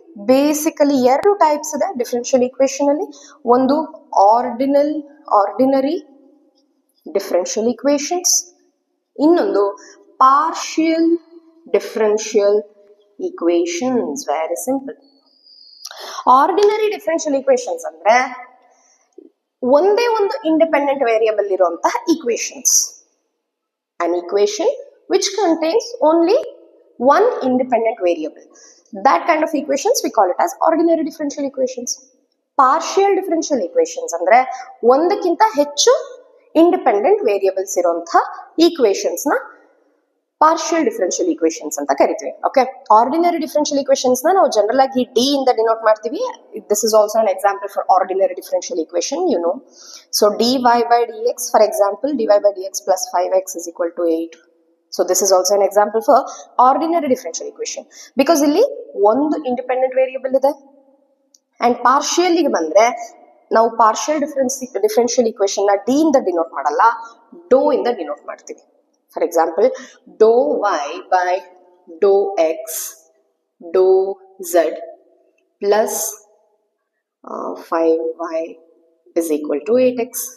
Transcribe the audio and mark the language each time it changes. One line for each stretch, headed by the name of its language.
Kannada: Basically ಎರಡು types ಇದೆ differential equation ಅಲ್ಲಿ. ಒಂದು ಆರ್ಡಿನರಿ ಡಿಫರೆನ್ಷಿಯಲ್ ಈಕ್ವೇಶನ್ಸ್, ಇನ್ನೊಂದು partial differential equations.
English: Very simple.
Kannada: Ordinary differential equations ಅಂದ್ರೆ ಒಂದೇ ಒಂದು ಇಂಡಿಪೆಂಡೆಂಟ್ ವೇರಿಯಬಲ್ ಇರುವಂತಹ equations.
English: An equation which contains only one independent variable. That kind of equations we call it as ordinary differential equations.
Kannada: Partial differential equations ಅಂದ್ರೆ ಒಂದಕ್ಕಿಂತ ಹೆಚ್ಚು independent variables ಇರುವಂತಹ equations ನ partial differential equations ಅಂತ ಕರಿತೀವಿ. Okay, ordinary differential equations ನ ನಾವು general ಆಗಿ ಡಿ ಇಂದ ಡಿನೋಟ್ ಮಾಡ್ತೀವಿ.
English: This is also an example for ordinary differential equation, you know. So dy by dx, for example dy by dx plus 5x is equal to 8. So this is also an example for ordinary differential equation, because
Kannada: ಇಲ್ಲಿ ಒಂದು independent variable ಇದೆ. And partial ಗೆ ಬಂದ್ರೆ ನಾವು partial differential equation ನ D ಇಂದ denote ಮಾಡಲ್ಲ, ಡೋ ಇಂದ ಡಿನೋಟ್ ಮಾಡ್ತೀವಿ.
English: For example, dou y by dou x dou z plus 5y is equal to 8x.